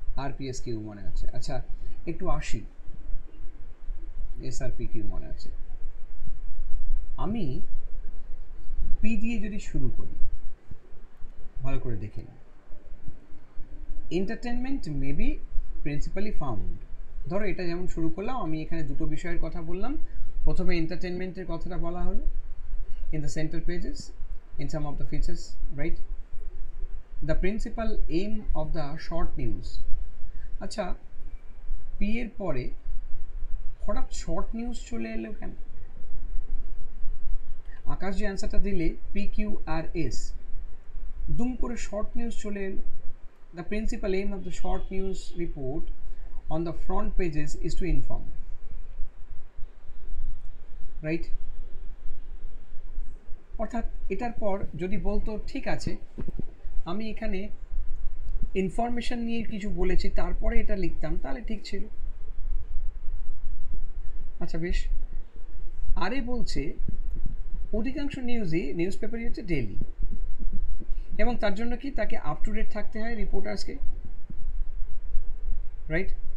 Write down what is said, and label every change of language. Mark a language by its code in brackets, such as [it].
[bn] RPSQ মনে আছে, আচ্ছা একটু আসি, SRPQ মনে আছে। আমি পি দিয়ে যদি শুরু করি, ভালো করে দেখে নিই। [en] entertainment may be principally found, [bn] ধরো এটা যেমন শুরু করলাম, আমি এখানে দুটো বিষয়ের কথা বললাম। প্রথমে এন্টারটেনমেন্টের কথাটা বলা হলো [en] in the center pages, in some of the features, right? The principal aim of the short news. [bn] আচ্ছা, পি এর পরে হঠাৎ শর্ট নিউজ চলে এলো কেন? আকাশ যে অ্যান্সারটা দিলে PQRS, দুম করে শর্ট নিউজ চলে এলো। [en] The principal aim of the short news report on the front pages is to inform, right? [bn] অর্থাৎ এটার পর যদি বলতো ঠিক আছে আমি এখানে ইনফরমেশন নিয়ে কিছু বলেছি, তারপরে এটা লিখতাম, তাহলে ঠিক ছিল। আচ্ছা বেশ, আরে বলছে অধিকাংশ নিউজ পেপারই হচ্ছে ডেইলি, এবং তার জন্য কি তাকে আপ টু ডেট থাকতে হয় রিপোর্টার্সকে, রাইট?